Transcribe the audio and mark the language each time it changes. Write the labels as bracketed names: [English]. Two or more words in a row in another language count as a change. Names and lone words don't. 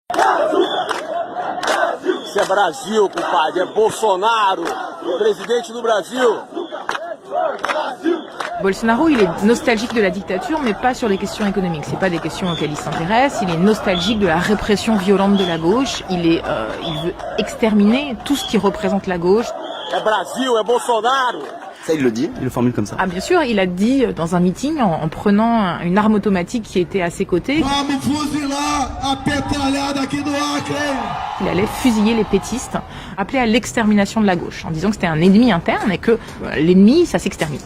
[Portuguese] C'est Brasil, compadre, é Bolsonaro, presidente do Brasil. [French] Bolsonaro, il est nostalgique de la dictature, mais pas sur les questions économiques. C'est pas des questions auxquelles il s'intéresse. Il est nostalgique de la répression violente de la gauche. Il veut exterminer tout ce qui représente la gauche. [Portuguese] É Brasil, é Bolsonaro. [French] Ça, il le dit, il le formule comme ça. Ah, bien sûr, il a dit dans un meeting, en prenant une arme automatique qui était à ses côtés, il allait fusiller les pétistes, appeler à l'extermination de la gauche, en disant que c'était un ennemi interne et que l'ennemi, ça s'extermine.